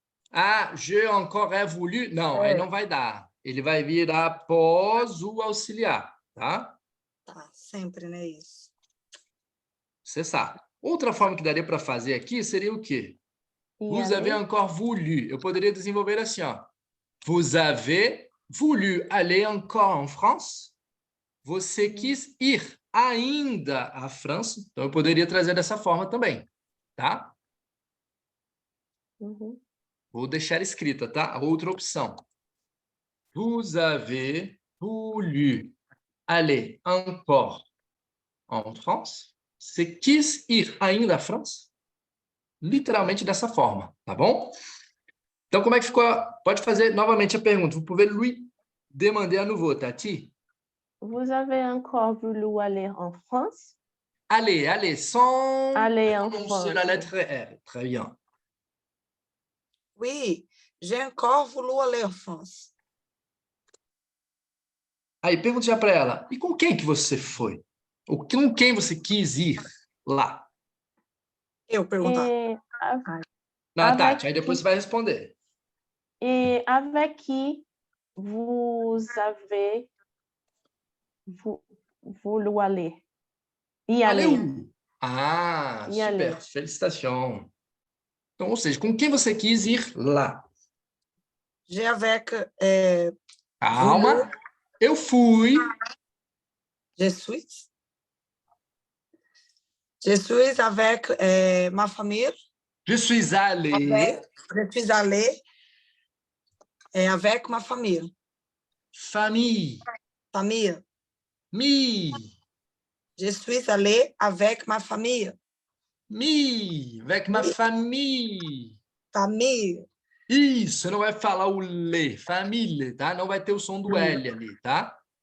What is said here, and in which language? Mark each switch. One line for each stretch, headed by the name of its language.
Portuguese: Ah,
French: j'ai encore voulu.
Portuguese: Não, aí não vai dar. Ele vai vir após o auxiliar, tá? Tá, sempre, né? Isso. Você sabe. Outra forma que daria para fazer aqui seria o quê?
French: Vous avez aller. encore voulu.
Portuguese: Eu poderia desenvolver assim, ó.
French: Vous avez voulu aller encore en France?
Portuguese: Você quis ir ainda à França? Então, eu poderia trazer dessa forma também, tá? Uhum. Vou deixar escrita, tá? A outra opção.
French: Vous avez voulu aller encore en France?
Portuguese: Você quis ir ainda à França? Literalmente dessa forma, tá bom? Então, como é que ficou? Pode fazer novamente a pergunta.
French: Vous pouvez lui demander à nouveau, Tati? Vous avez encore voulu aller en France? Allez, sans Aller en prononcer France. la lettre R. Très bien. Oui, j'ai encore voulu aller en France.
Portuguese: Aí, pergunte já para ela, e com quem que você foi? Ou com quem você quis ir lá? Eu perguntar.
French: Et,
Portuguese: Na
French: Avec
Portuguese: Tati, aí depois
French: qui?
Portuguese: você vai responder.
French: Et avec qui vous avez voulu aller? Y aller.
Portuguese: Valeu! Ah,
French: Y super, aller.
Portuguese: felicitação. Então, ou seja, com quem você quis ir lá?
French: J'ai avec...
Portuguese: Calma, eu fui.
French: Je suis avec ma famille. Je suis allé. Je suis allée avec ma famille. Famille. Famille. Mi. Je suis allée avec ma famille. Mi. Avec ma famille. Famille.
Portuguese: Isso, você não vai falar o le, família, tá? Não vai ter o som do L ali, tá?